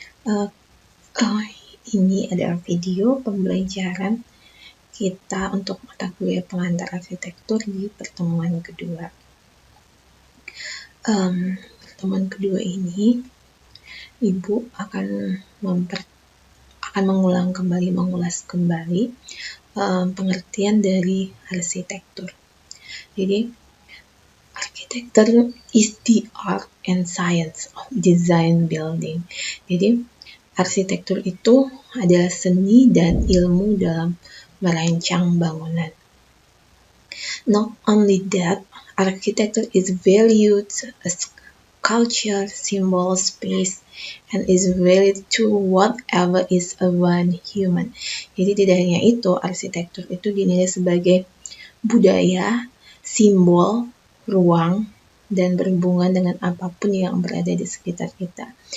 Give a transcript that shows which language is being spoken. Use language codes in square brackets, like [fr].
[id] Eh, ini adalah video pembelajaran kita untuk mata kuliah pengantar arsitektur di pertemuan kedua. Pertemuan kedua ini, Ibu akan mengulas kembali pengertian dari arsitektur. Jadi, [en] architecture is the art and science of design building. [id] Jadi, arsitektur itu adalah seni dan ilmu dalam merancang bangunan. [en] Not only that, architecture is valued as culture, symbol, space, and is valid to whatever is around human. [id] Jadi tidak hanya itu, arsitektur itu dinilai sebagai budaya, simbol, ruang, dan berhubungan dengan apapun yang berada di sekitar kita.